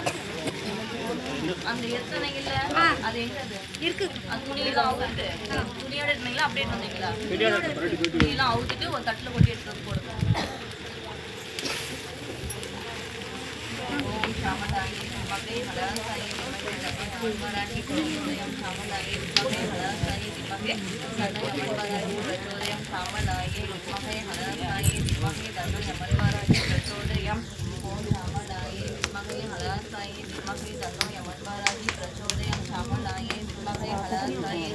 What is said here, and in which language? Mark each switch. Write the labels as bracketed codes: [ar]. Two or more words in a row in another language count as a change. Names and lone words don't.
[ta] அந்த எத்தனை இல்ல அது எங்க அது இருக்கு, அந்த துணியெல்லாம் அவுத்துட்டு துணியோட இருந்தீங்களா அப்படியே வந்தீங்களா? துணியெல்லாம் அவுத்துட்டு ஒரு தட்டுல கொட்டி எடுத்து வந்து போடுங்க. [sa] ओम् श्यामलायै विद्महे हलासायै धीमहि यमन्वराहि प्रचोदयं श्यामलायै विद्महे हलासायै धीमहि तन्नो यमन्वराहि प्रचोदयं श्यामलायै विद्महे हलासायै धीमहि तन्नो यमन्वराहि प्रचोदयं ओम श्यामलायै विद्महे हलासायै धीमहि तन्नो यमन्वराहि प्रचोदयं श्यामलायै विद्महे हलासायै